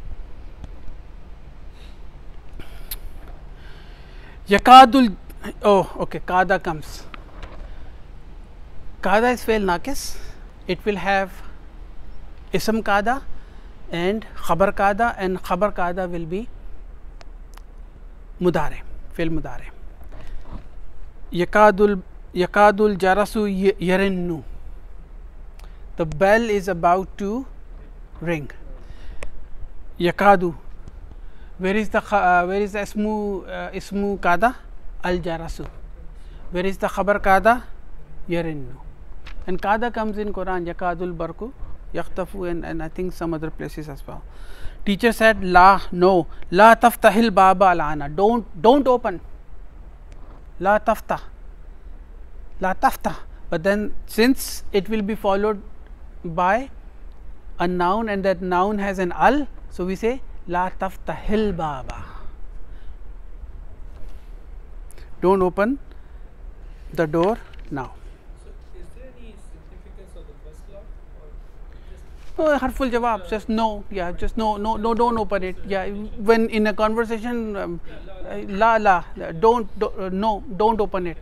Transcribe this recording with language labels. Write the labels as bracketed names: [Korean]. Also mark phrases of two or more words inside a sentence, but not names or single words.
[English] Yakadul, oh okay, kada comes. Kada is [Arabic] فعل ناقص, [English] it will have [Arabic] اسم كاد [English] and [Arabic] خبر كاد, [English] and [Arabic] خبر كاد [English] will be mudare, [Arabic] فعل مضارع. يكاد الجرس يرن, [English] the bell is about to ring. Yakadu, where is the [Arabic] اسم كاد? الجرس. [English] Where is the [Arabic] خبر كاد? [English] Yarinnu. And kada comes in Quran, [Arabic] يكاد البرق يخطف, [English] and I think some other places as well. Teacher said la, no, [Arabic] لا تفتح الباب الآن, [English] don't open, [Arabic] لا تفت, [English] but then since it will be followed by a noun, and that noun has an al, so we say [Arabic] لا تفتح الباب, [English] don't open the door now. So is there any significance of the first law, or Oh, [Arabic] حرف جواب, [English] just no, yeah, just no, no, no, don't open it. Yeah, when in a conversation, la, no, don't open it.